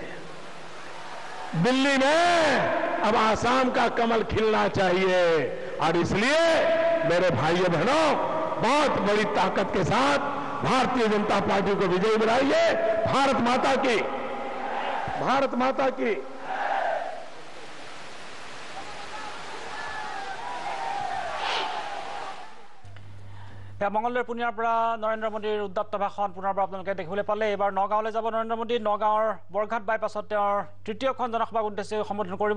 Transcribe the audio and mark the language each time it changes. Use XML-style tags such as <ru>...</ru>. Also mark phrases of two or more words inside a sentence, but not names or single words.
<hi>दिल्ली में अब आसाम का कमल खिलना चाहिए। और इसलिए मेरे भाइयों बहनों, बहुत बड़ी ताकत के साथ भारतीय जनता पार्टी को विजयी बनाइए। भारत माता की, भारत माता की।</hi> <as>মঙলদৈৰ পুনিয়াৰ পৰা নৰেন্দ্ৰ মোদীৰ উদ্দাপ্ত ভাষণ পুনৰবাৰ আপোনালোকে দেখিবলৈ পালে। এইবাৰ নগাঁৱলৈ যাব নৰেন্দ্ৰ মোদী। নগাঁৱৰ বৰঘাট বাইপাছত তেওঁৰ তৃতীয়খন জনসভাক উদ্দেশ্যি সম্বোধন কৰিব।</as>